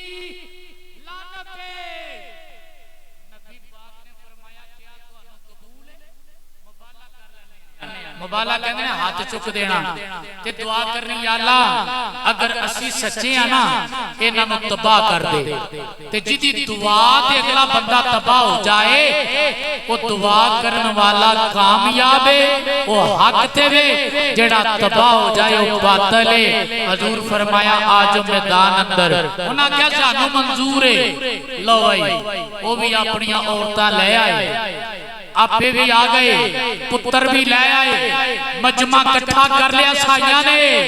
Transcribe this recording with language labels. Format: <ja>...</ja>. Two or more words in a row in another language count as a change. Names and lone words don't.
<pa>لعنت ہے نبی پاک نے فرمایا کیا تو انہوں قبول ہے مبالغہ کر لینے مبالغہ کہنے ہیں ہاتھ چک دینا تے دعا کرنی یا اللہ اگر اسی سچے ہیں نا انہاں نو تباہ کر دے تے جدی دعا تے اگلا بندہ تباہ ہو جائے وہ دعا کرن والا کامیاب ہے وہ حق تے وے جڑا تباہ ہو جائے وہ باطل ہے حضور فرمایا آج میدان اندر انہاں کیا سانو منظور ہے لو بھائی وہ بھی اپنی عورتاں لے آئے آپے بھی آ گئے پتر بھی لے آئے مجمع کٹھا کر لیا سائیاں نے</pa>